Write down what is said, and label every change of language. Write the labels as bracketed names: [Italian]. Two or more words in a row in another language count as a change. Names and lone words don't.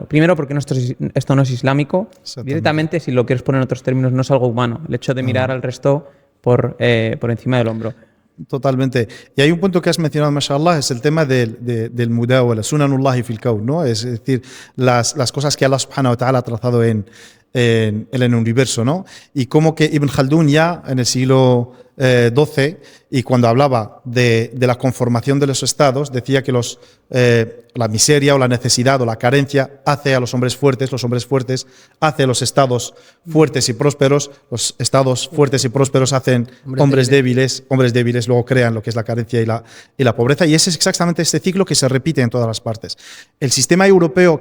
[Spanish] Primero porque esto no es islámico. Directamente, si lo quieres poner en otros términos, no es algo humano. El hecho de mirar al resto por encima del hombro. Totalmente. Y hay un punto que has mencionado, mashallah, es el tema del mudawala, [Arabic] سنن الله في الكون, [Spanish] ¿no? Es decir, las cosas que Allah [Arabic] سبحانه وتعالى [Spanish] ha trazado en el universo, ¿no? Y como que Ibn Khaldun ya en el siglo XII, y cuando hablaba de la conformación de los estados, decía que la miseria o la necesidad o la carencia hace a los hombres fuertes hace a los estados fuertes y prósperos, los estados fuertes y prósperos hacen hombres débiles luego crean lo que es la carencia y la pobreza, y ese es exactamente este ciclo que se repite en todas las partes.